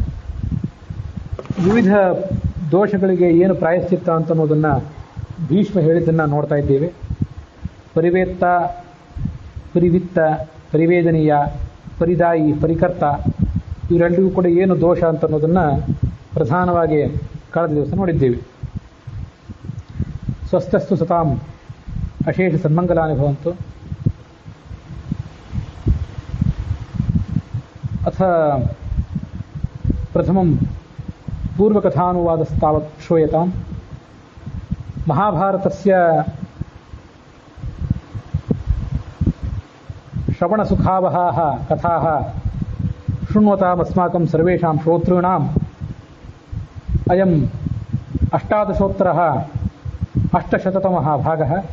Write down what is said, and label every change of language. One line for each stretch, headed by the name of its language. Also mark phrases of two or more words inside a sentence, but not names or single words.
Kannada: ವಿವಿಧ ದೋಷಗಳಿಗೆ ಏನು ಪ್ರಾಯಶ್ಚಿತ್ತ ಅಂತ ಅನ್ನೋದನ್ನು ಭೀಷ್ಮ ಹೇಳಿದ್ದನ್ನು ನೋಡ್ತಾ ಇದ್ದೀವಿ. ಪರಿವೇತ್ತ, ಪರಿವಿತ್ತ, ಪರಿವೇದನೀಯ, ಪರಿದಾಯಿ, ಪರಿಕರ್ತ, ಇವರೆಲ್ಲರಿಗೂ ಕೂಡ ಏನು ದೋಷ ಅಂತ ಅನ್ನೋದನ್ನು ಪ್ರಧಾನವಾಗಿ ಕಳೆದ ದಿವಸ ನೋಡಿದ್ದೀವಿ.
Sanskrit: ಸ್ವಸ್ಥಸ್ತು ಸತಾಂ ಅಶೇಷ ಸನ್ಮಂಗಲಾನಿ ಭವಂತು. ಅಥ ಪ್ರಥಮಂ ಪೂರ್ವಕಥಾನುವಾದಸ್ತಾವತ್ ಶ್ರೂಯತಾಂ. ಮಹಾಭಾರತಸ್ಯ ಶ್ರವಣಸುಖಾವಹಾಃ ಕಥಾಃ ಶೃಣ್ವತಾಮಸ್ಮಾಕಂ ಸರ್ವೇಷಾಂ ಶ್ರೋತॄಣಾಂ ಅಯಂ 18-800 ಭಾಗಃ.